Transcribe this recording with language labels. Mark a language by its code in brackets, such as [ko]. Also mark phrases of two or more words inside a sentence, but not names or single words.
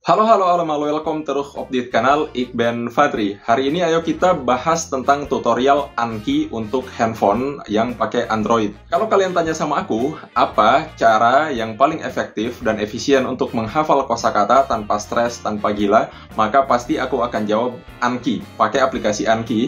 [id] Halo, halo, [nl] allemaal, welcome terug op dit kanaal. Ik ben Fadri. [id] Hari ini ayo kita bahas tentang tutorial Anki untuk handphone yang pakai Android. Kalau kalian tanya sama aku, apa cara yang paling efektif dan efisien untuk menghafal kosakata tanpa stres, tanpa gila, maka pasti aku akan jawab Anki, pakai aplikasi Anki.